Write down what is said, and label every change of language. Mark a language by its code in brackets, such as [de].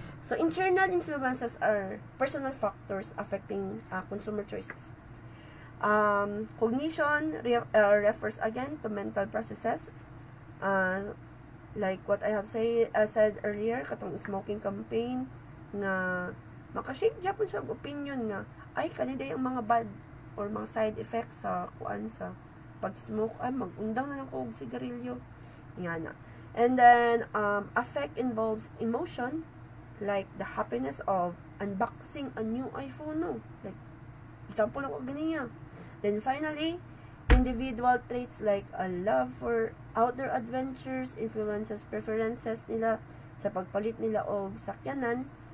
[en] So internal influences are personal factors affecting consumer choices. Cognition refers again to mental processes, like what I have said earlier, [ceb] katong smoking campaign nga makashape japon siya opinion nga ay kaniday ang mga bad or mga side effects sa kuan sa pag-smoke, ay mag-undang na lang ko og sigarilyo ngana. [en] And then affect involves emotion, like the happiness of unboxing a new iPhone, no? Like example lang ko ganiya. Then finally, individual traits like a love for outdoor adventures influences preferences [ceb] nila sa pagpalit nila og sakyanan.